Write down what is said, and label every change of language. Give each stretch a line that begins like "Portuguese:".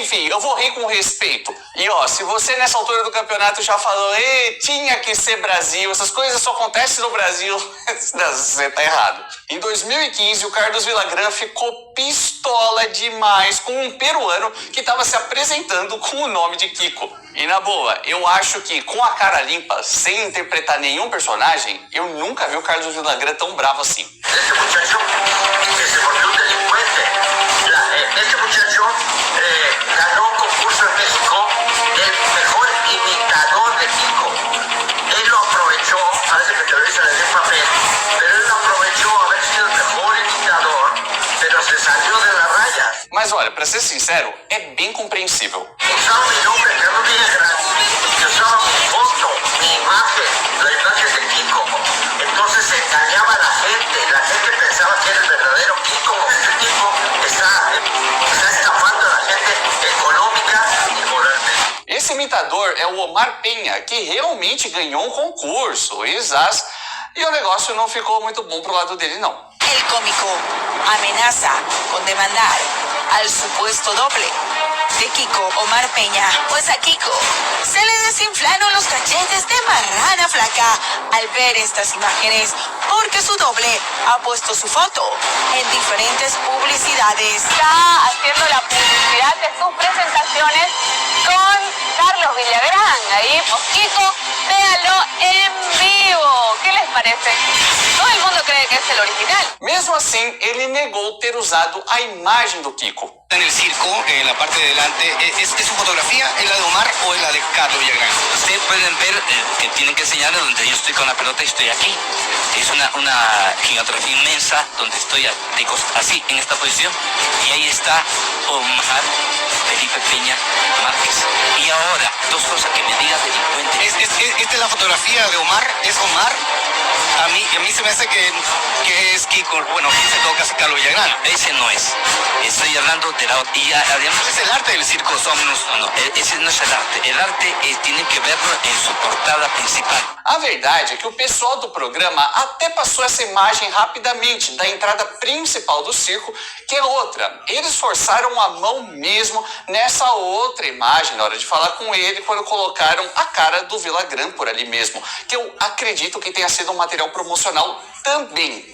Portuguese: Enfim, eu vou rir com respeito. E ó, se você nessa altura do campeonato já falou, tinha que ser Brasil, essas coisas só acontecem no Brasil, você tá errado. Em 2015, o Carlos Villagrán ficou pistola demais com um peruano que estava se apresentando com o nome de Kiko. E na boa, eu acho que com a cara limpa, sem interpretar nenhum personagem, eu nunca vi o Carlos Villagrán tão bravo assim.
Spanish: Esse muchacho que se volvió un delincuente. Este muchacho ganó un concurso en México del mejor imitador de Kiko. Él lo aprovechó, parece que Televisa le dio un papel, pero él lo aprovechó haber sido el mejor imitador, pero se salió de la raya.
Portuguese: Mas olha, pra ser sincero, é bem compreensível.
Spanish: Usaba mi nombre, Carlos Villagrán, y usaba mi foto, mi imagen, la imagen de Kiko. Entonces se engañaba a la gente pensaba que era el verdadero Kiko. Este tipo está estafando a la gente económica y moralmente.
Portuguese: Esse imitador é o Omar Penha, que realmente ganhou um concurso, exato. E o negócio não ficou muito bom pro lado dele, não.
Spanish: El cómico amenaza con demandar al supuesto doble de Kiko, Omar Peña. Pues a Kiko se le desinflaron los cachetes de marrana flaca al ver estas imágenes, porque su doble ha puesto su foto en diferentes publicidades. Está haciendo la publicidad de sus presentaciones con Carlos Villagrán. Ahí, Kiko, véanlo en vivo. ¿Qué les parece? Todo el mundo cree que es el original.
Portuguese: Mesmo assim, ele negou ter usado a imagem do Kiko.
Spanish: En el circo, en la parte de delante, ¿es su fotografía, es la de Omar o es la de Carlos Villagrán? Ustedes pueden ver que tienen que enseñar donde yo estoy con la pelota y estoy aquí. Es una gigantografía inmensa donde estoy así, en esta posición. Y ahí está Omar Felipe Peña Márquez. Y ahora, dos cosas que me digas delincuente. ¿Esta es la fotografía de Omar? ¿Es Omar? A mí se me hace que es Kiko, bueno, en todo caso Carlos Villagrán. Ese no es. Estoy hablando de la... Y además es el arte del circo, No, ese no es el arte. El arte tiene que verlo en su portada principal.
Portuguese: A verdade é que o pessoal do programa até passou essa imagem rapidamente da entrada principal do circo, que é outra. Eles forçaram a mão mesmo nessa outra imagem na hora de falar com ele, quando colocaram a cara do Villagrán por ali mesmo, que eu acredito que tenha sido um material promocional também.